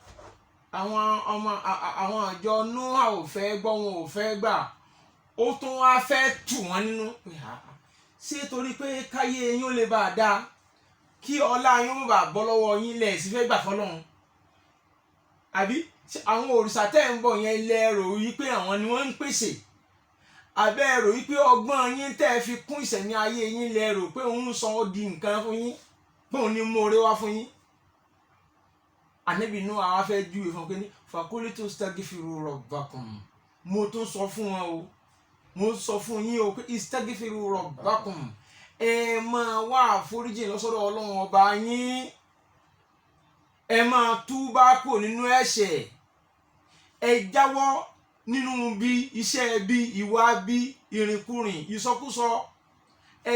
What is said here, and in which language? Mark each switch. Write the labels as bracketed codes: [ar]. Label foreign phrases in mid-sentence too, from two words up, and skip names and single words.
[yo] àwọn àjọ Nóà ò fẹ́ gbọ́ wọn ò fẹ́ gbà ó tún wá fẹ́ tù wọ́n nínú ṣé torí pé káyé yín ó lè bá a dáa kí ọlá yín ó bá bọ́ lọ́wọ́ yín lẹ̀ sí fẹ́ gbà fọlọ́run àbí àwọn òrìṣà tẹ́ ń bọ̀ yẹn lẹ rò yí pé àwọn ni wọ́n ń pèsè àbẹ́ rò yí pé ọgbọ́n yín tẹ́ fi kún ìṣẹ̀mí ayé yín lẹ rò pé òun sọ ọ́ di nǹkan fún yín pé òun ní mórè wá fún yín. Ànábì Nuh àwa fẹ́ júwe fún pé ní [ar] فقلت استغفروا ربكم [yo] mo tún sọ fún wọn o mo sọ fún yín o pé [ar] استغفروا ربكم [yo] ẹ máa wá àforíjì lọ́sọ́dọ̀ Ọlọ́run ọba yín ẹ máa túbá kúrò nínú ẹ̀ṣẹ̀ ẹ jáwọ́ nínú bí iṣẹ́ bí ìwà bí ìrìnkúrìn ìsọkúsọ ẹ